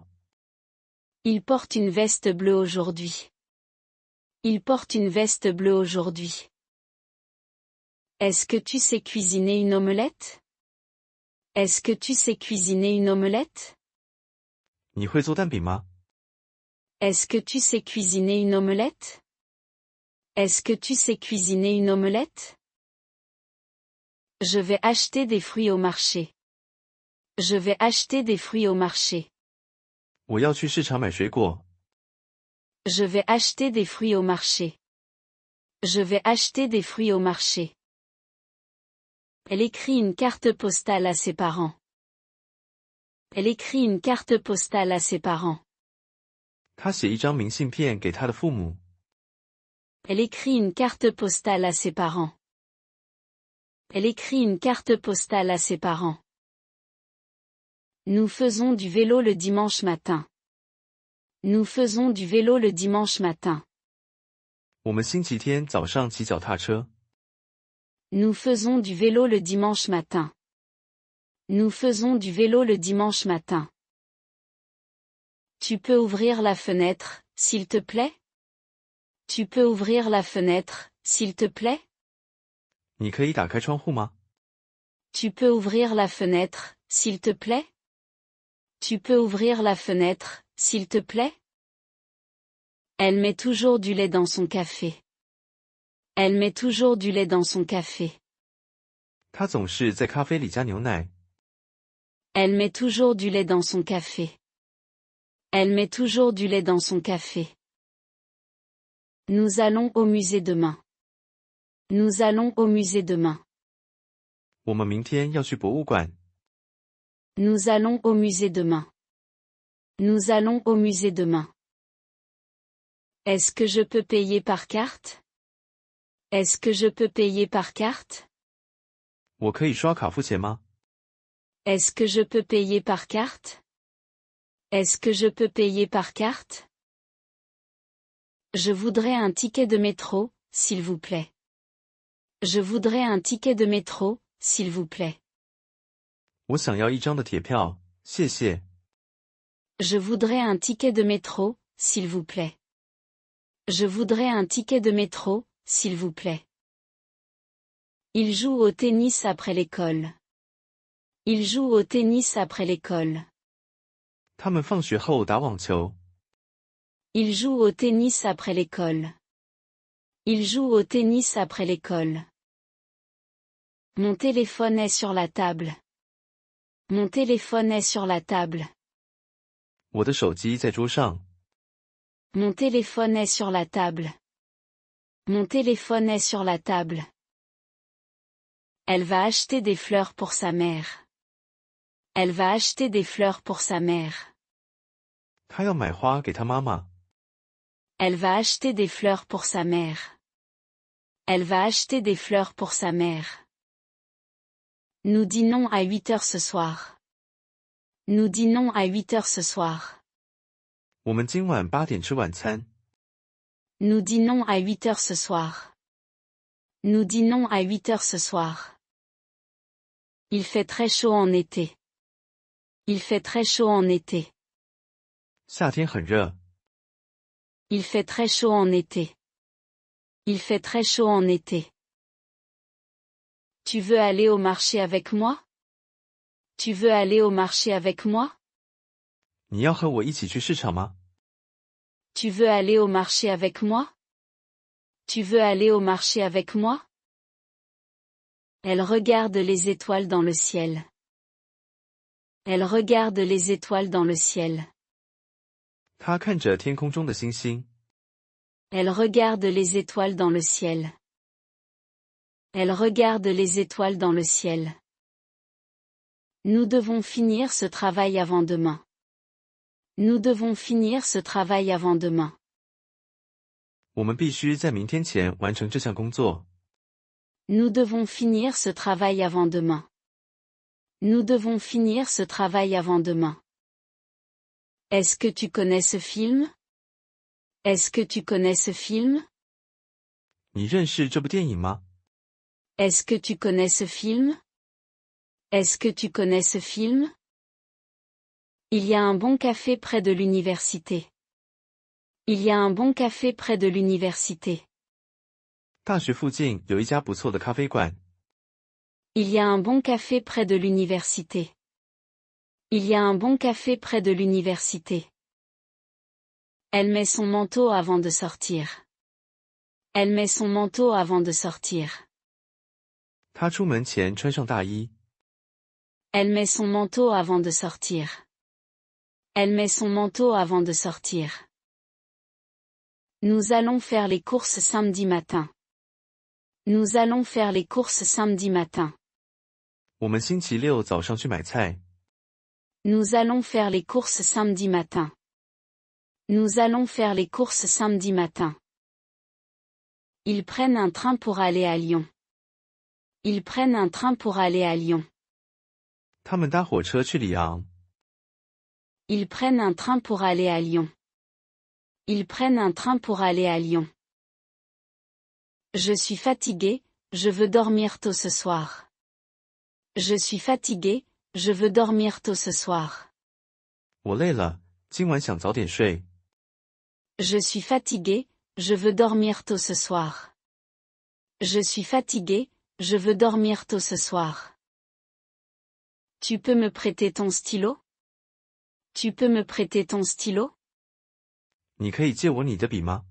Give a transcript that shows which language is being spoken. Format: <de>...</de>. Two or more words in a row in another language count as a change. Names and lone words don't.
<fr>Il porte une veste bleue aujourd'hui. Il porte une veste bleue aujourd'hui. Est-ce que tu sais cuisiner une omelette? Est-ce que tu sais cuisiner une omelette?</fr> <zh>你会做蛋饼吗？</zh> <fr>Est-ce que tu sais cuisiner une omelette? Est-ce que tu sais cuisiner une omelette? Je vais acheter des fruits au marché. Je vais acheter des fruits au marché.</fr> <zh>我要去市场买水果。</zh> <fr>Je vais acheter des fruits au marché. Je vais acheter des fruits au marché. Elle écrit une carte postale à ses parents. Elle écrit une carte postale à ses parents.</fr> <zh>他写一张明信片给他的父母。</zh> <fr>Elle écrit une carte postale à ses parents. Elle écrit une carte postale à ses parents. Nous faisons du vélo le dimanche matin. Nous faisons du vélo le dimanche matin.</fr> <zh>我们星期天早上骑脚踏车。</zh> <fr>Nous faisons du vélo le dimanche matin. Nous faisons du vélo le dimanche matin. Tu peux ouvrir la fenêtre, s'il te plaît? Tu peux ouvrir la fenêtre, s'il te plaît?</fr> <zh>你可以打开窗户吗？</zh> <fr>Tu peux ouvrir la fenêtre, s'il te plaît? Tu peux ouvrir la fenêtre, s'il te plaît? Elle met toujours du lait dans son café. Elle met toujours du lait dans son café.</fr> <zh>他总是在咖啡里加牛奶。</zh> <fr>Elle met toujours du lait dans son café. Elle met toujours du lait dans son café. Nous allons au musée demain. Nous allons au musée demain.</fr> <zh>我们明天要去博物馆。</zh> <fr>Nous allons au musée demain. Nous allons au musée demain. Est-ce que je peux payer par carte? Est-ce que je peux payer par carte?</fr> <zh>我可以刷卡付钱吗？</zh> <fr>Est-ce que je peux payer par carte? Est-ce que je peux payer par carte? Je voudrais un ticket de métro, s'il vous plaît. Je voudrais un ticket de métro, s'il vous plaît.</fr> <zh>我想要一张的铁票，谢谢。</zh> <fr>Je voudrais un ticket de métro, s'il vous plaît. Je voudrais un ticket de métro, s'il vous plaît. Il joue au tennis après l'école. Il joue au tennis après l'école.</fr> <zh>他们放学后打网球。</zh> <fr>Il joue au tennis après l'école. Il joue au tennis après l'école. Mon téléphone est sur la table. Mon téléphone est sur la table.</fr> <zh>我的手机在桌上。</zh> <fr>Mon téléphone est sur la table. Mon téléphone est sur la table. Elle va acheter des fleurs pour sa mère. Elle va acheter des fleurs pour sa mère.</fr> <zh>他要买花给他妈妈。</zh> <fr>Elle va acheter des fleurs pour sa mère. Elle va acheter des fleurs pour sa mère. Nous dînons à 8 heures ce soir. Nous dînons à 8 heures ce soir.</fr> <zh>我们今晚8点吃晚餐。</zh> <fr>Nous dînons à 8 heures ce soir. Nous dînons à 8 heures ce soir. Il fait très chaud en été. Il fait très chaud en été.</fr> <zh>夏天很热。</zh> <fr>Il fait très chaud en été. Il fait très chaud en été. Tu veux aller au marché avec moi? Tu veux aller au marché avec moi?</fr> <zh>你要和我一起去市场吗？</zh> <fr>Tu veux aller au marché avec moi? Tu veux aller au marché avec moi? Elle regarde les étoiles dans le ciel. Elle regarde les étoiles dans le ciel.</fr> <zh>他看着天空中的星星。</zh> <fr>Elle regarde les étoiles dans le ciel. Elle regarde les étoiles dans le ciel. Nous devons finir ce travail avant demain. Nous devons finir ce travail avant demain.</fr> <zh>我们必须在明天前完成这项工作。</zh> <fr>Nous devons finir ce travail avant demain. Nous devons finir ce travail avant demain. Est-ce que tu connais ce film? Est-ce que tu connais ce film?</fr> <zh>你认识这部电影吗？</zh> <fr>Est-ce que tu connais ce film? Est-ce que tu connais ce film? Il y a un bon café près de l'université. Il y a un bon café près de l'université.</fr> <zh>大学附近有一家不错的咖啡馆。</zh> <fr>Il y a un bon café près de l'université. Il y a un bon café près de l'université. Elle met son manteau avant de sortir. Elle met son manteau avant de sortir.</fr> <zh>他出门前穿上大衣。</zh> <fr>Elle met son manteau avant de sortir. Elle met son manteau avant de sortir. Nous allons faire les courses samedi matin. Nous allons faire les courses samedi matin.</fr> <zh>我们星期六早上去买菜。</zh> <fr>Nous allons faire les courses samedi matin. Nous allons faire les courses samedi matin. Ils prennent un train pour aller à Lyon. Ils prennent un train pour aller à Lyon.</fr> <zh>他们搭火车去里昂。</zh> <fr>Ils prennent un train pour aller à Lyon. Ils prennent un train pour aller à Lyon. Je suis fatigué, je veux dormir tôt ce soir. Je suis fatigué, je veux dormir tôt ce soir.</fr> <zh>我累了，今晚想早点睡。</zh> <fr>Je suis fatigué, je veux dormir tôt ce soir. Je suis fatigué, je veux dormir tôt ce soir. Tu peux me prêter ton stylo? Tu peux me prêter ton stylo?</fr> <zh>你可以借我你的笔吗？</zh>